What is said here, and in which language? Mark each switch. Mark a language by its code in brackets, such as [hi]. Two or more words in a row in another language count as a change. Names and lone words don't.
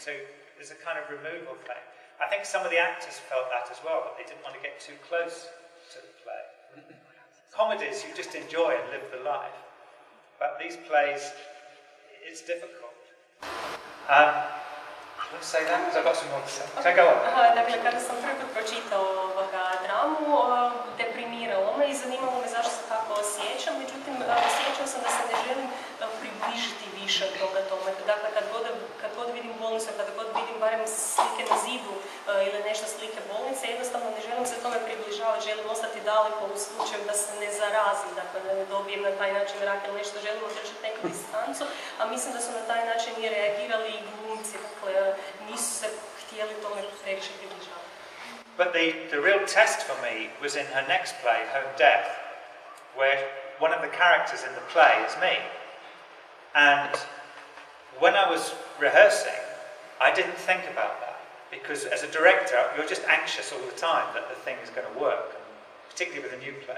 [en] So there's a kind of removal thing. I think some of the actors felt that as well, but they didn't want to get too close to the play. Comedies, you just enjoy and live the life. But these plays, it's difficult. Want to say that? Because I've got some more to say. So go on. [hr] Dakle, kada sam prvi put pročitao dramu, deprimiralo me i zanimalo me zašto se tako osjećam, međutim, osjećao sam da se ne želim približiti više od toga tome. Dakle, kad god vidim bolnicu, kada god vidim barem slike na zidu ili nešto slike bolnice, jednostavno ne želim se tome približavati, želim ostati daleko u slučaju da se ne zarazim, dakle, da ne dobijem na taj način rak ili nešto, želim održati neku distancu, a mislim da su na taj način i reagirali i glumci, dakle, nisu se htjeli tome previše približavati. [en] But the real test for me was in her next play, Home Death, where one of the characters in the play is me. And when I was rehearsing, I didn't think about that, because as a director, you're just anxious all the time that the thing is going to work, particularly with a new play.